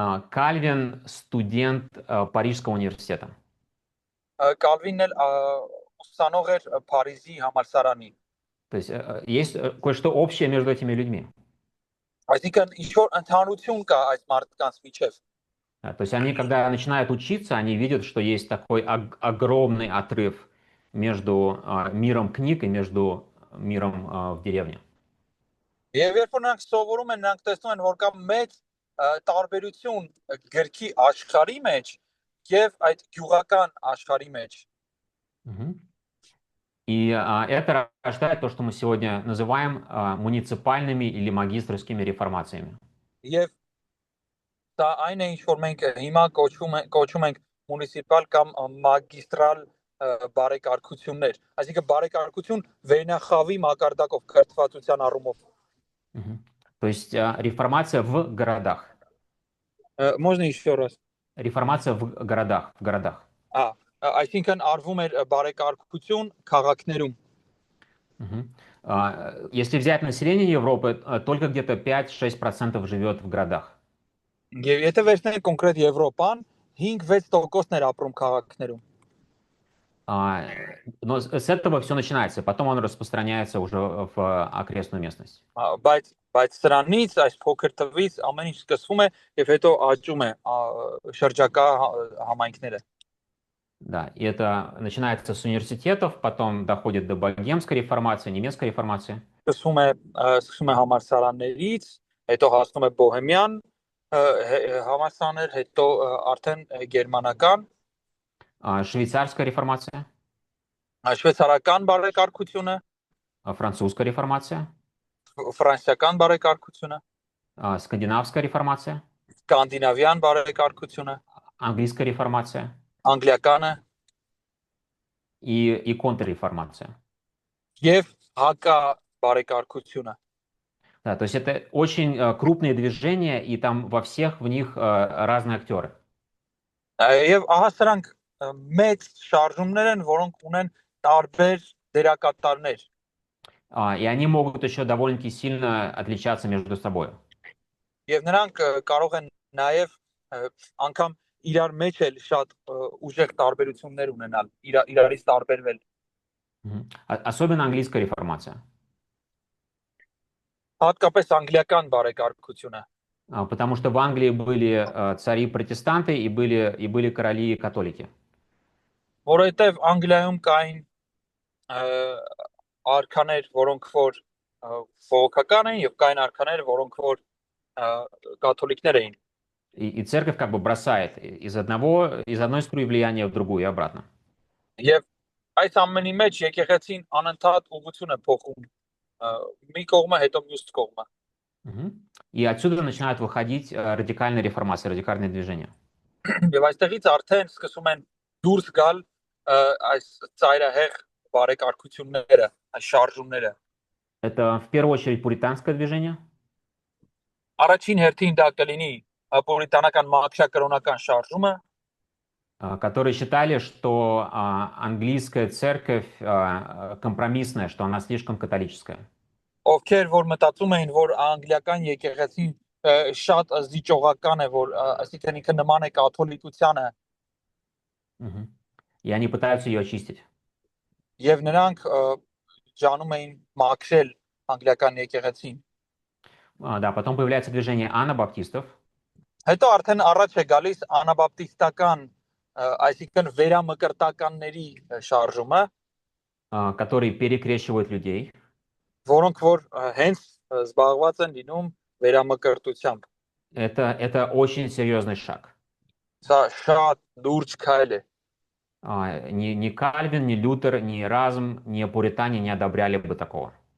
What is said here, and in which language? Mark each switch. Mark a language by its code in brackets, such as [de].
[ru] Кальвин студент Парижского университета. [hy] Կալվինն էլ ուսանող էր Փարիզի համալսարանի։ [ru] То есть есть кое-что общее между этими людьми. [hy] Այսինքն ինչ-որ ընդհանրություն կա այս մարդկանց միջև։ [ru] То есть они, когда начинают учиться, они видят, что есть такой огромный отрыв между миром книг и между миром в деревне. [hy] Եվ երբ որ նրանք սովորում են, նրանք տեսնում են, որ կա մեծ տարբերություն գրքի աշխարհի մեջ եւ այդ գյուղական աշխարհի մեջ։ [ru] И это рождает то, что мы сегодня называем муниципальными или магистрскими реформациями. [hy] Եվ դա այն է, ինչ որ մենք հիմա կոչում ենք մունիցիպալ կամ մագիստրալ բարեկարգություններ, այսինքն բարեկարգություն վերնախավի մակարդակով կրթվածության առումով։ [ru] То есть реформация в городах. Можно еще раз? Реформация в городах. [hy] Այսինքն արվում էր բարեկարգություն քաղաքներում։ [ru] Если взять население Европы, только где-то 5-6% живет в городах. [hy] Եվ եթե վերցնենք կոնկրետ Եվրոպան, 5-6%-ն էր ապրում քաղաքներում։ [ru] Но с этого все начинается, потом он распространяется уже в окрестную местность. [hy] Բայց սրանից այս փոքր թվից ամեն ինչ սկսվում է եւ հետո աճում է շրջակա համայնքները։ [ru] Да, и это начинается с университетов, потом доходит до богемской реформации, немецкой реформации. [hy] Սկսվում է համալսարաններից, հետո հասնում է բոհեմյան համալսարաններ, հետո արդեն գերմանական, [ru] швейцарская реформация, [hy] շվեյցարական բարեկարգությունը, [ru] французская реформация, [hy] ֆրանսիական բարեկարգությունը, [ru] скандинавская реформация, [hy] սկանդինավյան բարեկարգությունը, [ru] английская реформация [hy] անգլիականը [ru] и контрреформация. [hy] Եվ հակա բարեկարգությունը. [ru] Да, то есть это очень крупные движения, и там во всех в них разные актеры. [hy] Եվ ահա սրանք մեծ շարժումներ են, որոնք ունեն տարբեր դերակատարներ։ [ru] И они могут еще довольно-таки сильно отличаться между собой. [hy] Եվ նրանք կարող են նաև անգամ իրար մեջ էլ շատ ուժեղ տարբերություններ ունենալ, իրարից տարբերվել։ [ru] Особенно английская реформация. [hy] Հատկապես անգլիական բարեկարգությունը։ [ru] Потому что в Англии были цари-протестанты и были короли-католики. [hy] Որովհետև Անգլիայում կային արքաներ, որոնք որ բողոքական են, եւ կային արքաներ, որոնք որ կաթոլիկներ էին։ [ru] И церковь как бы бросает из одной струи влияния в другую и обратно. [hy] Եվ այս ամենի մեջ եկեղեցին անընդհատ ուղղություն է փոխում մի կողմը հետո մյուս կողմը։ [ru] И отсюда начинают выходить радикальные реформации, радикальные движения. [hy] Եվ այստեղից արդեն սկսում են դուրս գալ այս ծայրահեղ բարեկարգությունները, այս շարժումները։ [ru] Это в первую очередь пуританское движение. [hy] Առաջին հերթին դա կլինի պուրիտանական մաքրակրոնական շարժումը, [ru] которые считали, что английская церковь компромиссная, что она слишком католическая. [hy] ովքեր որ մտածում էին, որ անգլիական եկեղեցին շատ զիջողական է, որ այսինքն ինքը նման է կաթոլիկությանը։ [ru] И они пытаются ее очистить. [hy] Եվ նրանք ջանում էին մաքրել անգլիական եկեղեցին։ [ru] Да, потом появляется движение анабаптистов. [hy] Հետո արդեն առաջ է գալիս անաբապտիստական, այսինքն վերամկրտականների շարժումը, [ru] которые перекрещивают людей. [hy] Որոնք որ հենց զբաղված են լինում վերամկրտությամբ։ [ru] Это очень серьезный шаг. [hy] Սա շատ լուրջ քայլ է։ [ru] Ни Кальвин, ни Лютер, ни Эразм, ни пуритане не одобряли бы такого.